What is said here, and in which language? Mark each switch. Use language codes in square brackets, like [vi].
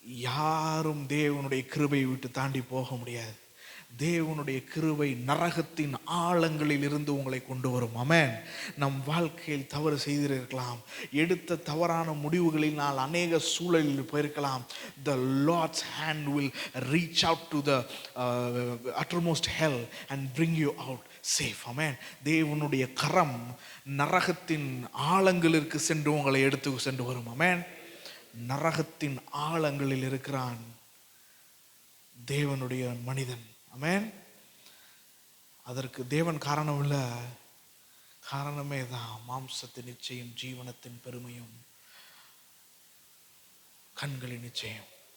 [ta] யாரும் தேவனுடைய கிருபையை விட்டு தாண்டி போக முடியாது. தேவனுடைய கிருபை நரகத்தின் ஆழங்களில் இருந்து உங்களை கொண்டு வரும். ஆமென். நம் வாழ்க்கையில் தவறு செய்திருக்கலாம், எடுத்த தவறான முடிவுகளினால் அநேக சூழலில் போயிருக்கலாம். [en] The Lord's hand will reach out to the uttermost hell and bring you out safe. Amen. [ta] தேவனுடைய கரம் நரகத்தின் ஆழங்களிற்கு சென்று உங்களை எடுத்து சென்று வரும். ஆமென். நரகத்தின் ஆழங்களில் இருக்கிறான் தேவனுடைய மனிதன். ஆமென். அதற்கு தேவன் காரணம் இல்லை, காரணமே தான் மாம்சத்தின் நிச்சயம், ஜீவனத்தின் பெருமையும், கண்களின் நிச்சயம்.